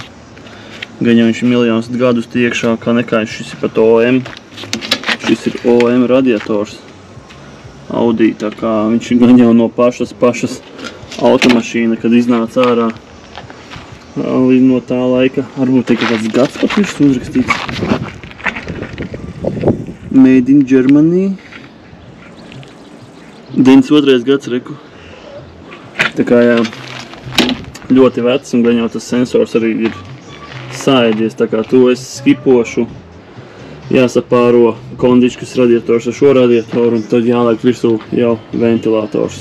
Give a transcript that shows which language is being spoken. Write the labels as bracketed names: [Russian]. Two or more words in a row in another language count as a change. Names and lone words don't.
[Latvian] Gan jau viņš ir miljonus gadus iekšā, kā nekā šis ir pat OM. Šis ir OM radiators Audi, tā kā viņš ir gan jau no pašas automašīna, kad iznāca ārā no tā laika. Varbūt ir kāds gads pat virs uzrakstīts. [English] Made in Germany. [Latvian] 92. gads, reku. Tā kā jā, ļoti vecs, un gan jau tas sensors arī ir sāēdies, tā kā to es skipošu jāsapāro kondičkas radiators ar šo radiatoru un tad jāliek virsū jau ventilators.